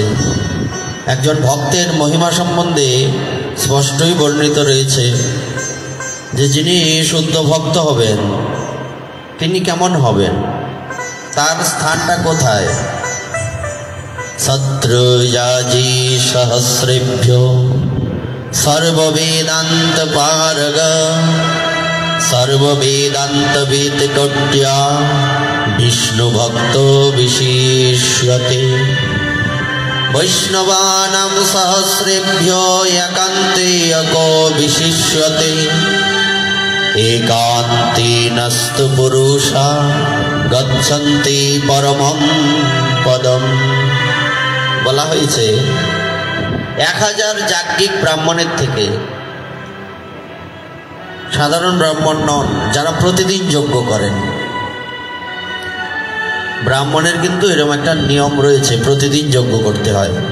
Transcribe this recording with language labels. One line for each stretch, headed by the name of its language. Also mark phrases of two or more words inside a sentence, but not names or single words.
Bangla: একজন ভক্তের মহিমা সম্বন্ধে স্পষ্টই বর্ণিত রয়েছে যে যিনি শুদ্ধ ভক্ত হবেন তিনি কেমন হবেন, তার স্থানটা কোথায়?
Sanskrit: শত্রুযাজি সহস্রেভ্য সর্ববেদান্ত পারগ सर्ववेदान्तवेदकट्या विष्णुभक्तो विशिष्यते वैष्णवानां सहस्रेभ्यो एकान्ते एको विशिष्यते एकान्तेनस्तु पुरुषा गच्छन्ति परमं पदम।
Bangla: বলা হয়েছে 1000 যাজ্ঞিক ব্রাহ্মণের থেকে সাধারণ ব্রাহ্মণ নন যারা প্রতিদিন যজ্ঞ করেন। ব্রাহ্মণের কিন্তু এরকম একটা নিয়ম রয়েছে, প্রতিদিন যজ্ঞ করতে হয়।